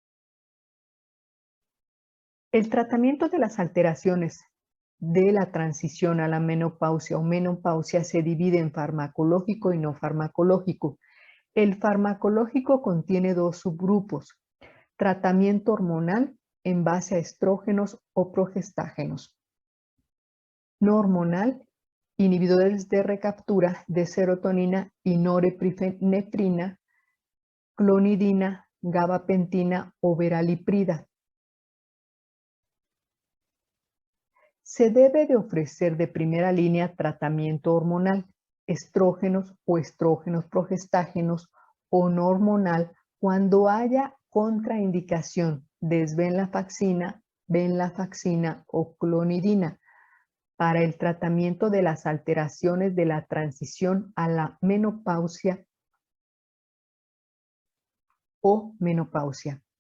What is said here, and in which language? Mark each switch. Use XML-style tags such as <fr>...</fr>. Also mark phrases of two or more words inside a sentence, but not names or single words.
<es>El tratamiento de las alteraciones de la transición a la menopausia o menopausia se divide en farmacológico y no farmacológico. El farmacológico contiene dos subgrupos: tratamiento hormonal en base a estrógenos o progestágenos, no hormonal, inhibidores de recaptura de serotonina y norepinefrina, clonidina, gabapentina o veraliprida. Se debe de ofrecer de primera línea tratamiento hormonal, estrógenos o estrógenos progestágenos, o no hormonal cuando haya contraindicación de venlafaxina o clonidina para el tratamiento de las alteraciones de la transición a la menopausia o menopausia.</es>